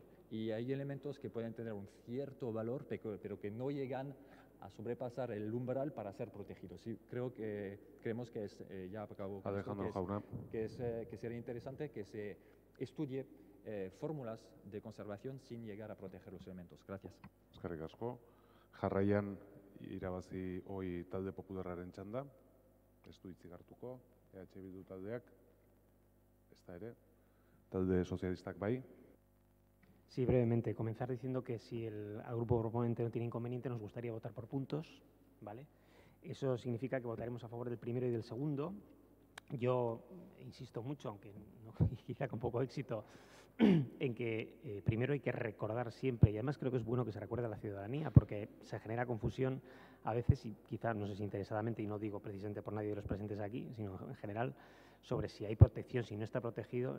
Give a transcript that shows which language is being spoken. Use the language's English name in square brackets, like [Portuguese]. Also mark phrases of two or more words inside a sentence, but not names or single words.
[Spanish] Y hay elementos que pueden tener un cierto valor, pero que no llegan a sobrepasar el umbral para ser protegidos. Sí, creemos que es, ya acabo con esto, que sería interesante que se estudie fórmulas de conservación sin llegar a proteger los elementos. Gracias. [Basque] Eskerrik asko. Jarraian irabazi hoi talde popularraren txanda. Ez du hitzik hartuko, Bildu taldeak, ezta ere. Talde sozialistak bai. [Spanish] Sí, brevemente. Comenzar diciendo que si al grupo proponente no tiene inconveniente, nos gustaría votar por puntos, ¿vale? Eso significa que votaremos a favor del primero y del segundo. Yo insisto mucho, aunque no, quizá con poco éxito, en que primero hay que recordar siempre, y además creo que es bueno que se recuerde a la ciudadanía, porque se genera confusión a veces, y quizá, no sé si interesadamente, y no digo precisamente por nadie de los presentes aquí, sino en general, sobre si hay protección, si no está protegido.